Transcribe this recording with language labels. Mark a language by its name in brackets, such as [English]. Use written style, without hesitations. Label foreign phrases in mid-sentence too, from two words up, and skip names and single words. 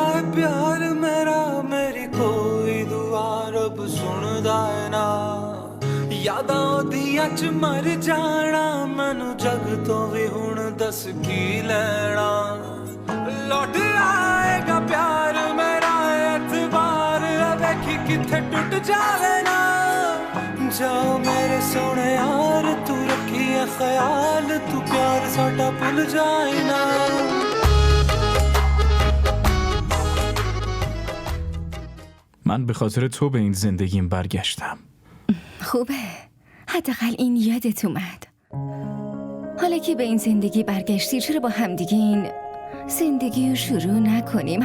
[Punjabi] ਪਿਆਰ ਮੇਰਾ ਮੇਰੀ ਕੋਈ ਦੁਆ ਰੱਬ ਸੁਣਦਾ ਹੈ ਨਾ ਯਾਦਾਂ ਓਦੀਆਂ ਚ ਮਰ ਜਾਣਾ ਮੈਨੂੰ ਜੱਗ ਤੋਂ ਵੀ ਹੁਣ ਦੱਸ ਕੀ ਲੈਣਾ ਲੌਟ ਆਏਗਾ ਪਿਆਰ ਮੇਰਾ ਇਤਬਾਰ ਵੇਖੀਂ ਕਿੱਥੇ ਟੁੱਟ ਜਾਵੇ ਨਾ ਜਾਓ ਮੇਰੇ ਸੋਹਣੇ ਯਾਰ ਤੂੰ ਰੱਖੀਂ ਹੈ ਖ਼ਿਆਲ ਤੂੰ ਪਿਆਰ ਸਾਡਾ ਭੁੱਲ ਜਾਏ ਨਾ [Persian] من به خاطر تو به این زندگیم برگشتم. خوبه، حداقل این یادت اومد. حالا که به این زندگی برگشتی چرا با همدیگه این زندگی رو شروع نکنیم؟